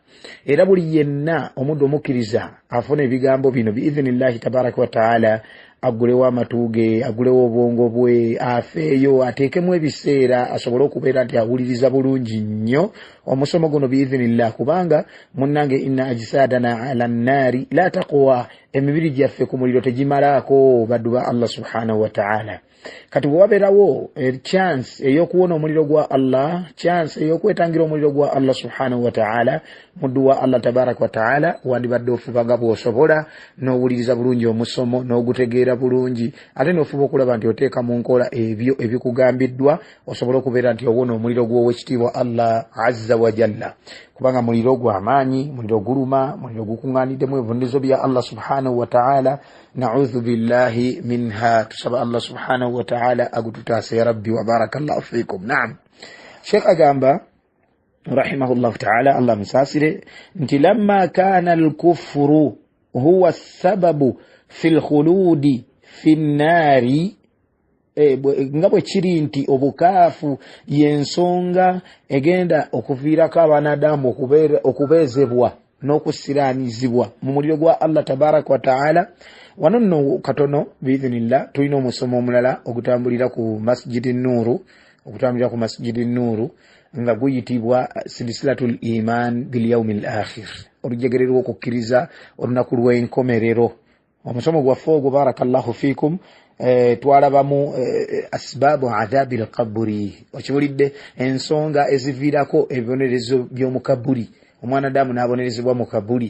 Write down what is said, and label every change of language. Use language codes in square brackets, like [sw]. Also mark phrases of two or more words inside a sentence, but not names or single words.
[lg] Era buli yenna omuddu omukkiriza afuna ebigambo bino [ar] بإذن الله تبارك وتعالى, [lg] agulewo amatu ge, agulewo obwongo bwe, afeeyo ateekemu ebiseera asobole okubeera nti awuliriza bulungi nnyo omusomo guno bi'idhnillah, kubanga munnange [ar] إن أجسادنا على النار لا تقوى, [lg] emibiri gyaffe ku muliro tegimalaako baddu ba Allah [ar] سبحانه وتعالى. [lg] Kati bw'wabeerawo chance ey'okuwona omuliro gwa Allah, chance ey'okwetangira omuliro gwa Allah [ar] سبحانه وتعالى, [lg] muddu wa Allah [ar] تبارك وتعالى [lg] wandibadde ofuba nga bw'osobola n'owuliriza bulungi omusomo n'ogutegeera bulungi, ate n'ofuba okulaba nti oteeka mu nkola ebyo ebikugambiddwa osobole okubeera nti owona omuliro gw'owekitiibwa Allah [ar] عز وجل. [lg] Kubanga muliro gw'amaanyi, muliro guluma, muliro gukuŋŋaaniddemu ebivundizo bya Allah [ar] سبحانه وتعالى. نعوذ بالله منها. Tusaba Allah سبحانه وتعالى agututaase يا رب وبارك الله فيكم. Naam, Sheikh agamba رحمه الله تعالى, [lg] Allah musaasire, nti [ar] لما كان الكفر هو سبب في الخلود في النار, [lg] nga bwe kiri nti obukaafu y'ensonga egenda okuviirako abanadamu okubeezebwa n'okusiraanizibwa mu muliro gwa Allah [ar] تبارك وتعالى. [lg] Wano nno katono bi'idhnillah tulina omusomo omulala ogutambulira ku masjidi Nuuru, nga guyitibwa [ar] سلسلة الإيمان باليوم الآخر [lg] olujegererwa okukkiriza olunaku lw'enkomerero. Omusomo gwaffe ogwo [ar] بارك الله فيكم [lg] twalabamu [ar] أسباب عذاب القبر, [lg] okiwulidde ensonga eziviirako ebibonerezo by'omu kabuli, omwana Adamu n'abonerezebwa mu kabuli.